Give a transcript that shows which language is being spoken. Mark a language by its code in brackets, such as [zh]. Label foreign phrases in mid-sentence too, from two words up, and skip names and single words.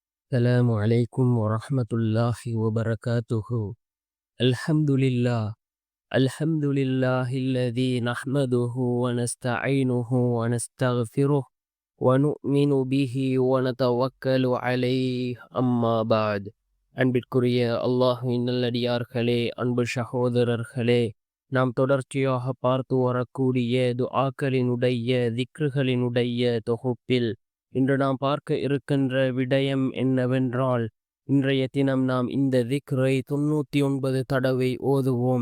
[ar] السلام عليكم ورحمة الله وبركاته. الحمد لله. الحمد لله الذي نحمده ونستعينه ونستغفره ونؤمن به ونتوكل عليه أما بعد. [ta] அன்பிற்குரிய அல்லாஹ்வின் நல்லடியார்களே, அன்பு சகோதரர்களே, நாம் தொடர்ச்சியாக பார்த்து வரக்கூடிய துஆக்களினுடைய திக்ருகளினுடைய தொகுப்பில் இன்று நாம் பார்க்க இருக்கின்ற விடயம் என்னவென்றால், இன்றைய தினம் நாம் இந்த திக்ரை 99 தடவை ஓதுவோம்.